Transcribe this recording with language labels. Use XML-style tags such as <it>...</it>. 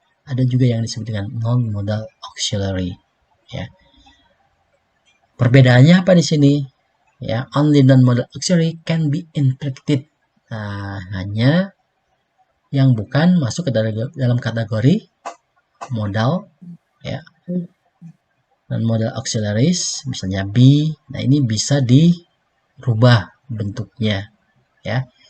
<id>Ada juga yang disebut dengan non-modal auxiliary. Ya. Perbedaannya apa di sini? Ya,</id> <en>only non-modal auxiliary can be inflected.</en> <id>Nah, hanya yang bukan masuk ke dalam kategori modal, ya. Non-modal auxiliaries, misalnya be. Nah, ini bisa dirubah bentuknya, ya.</id>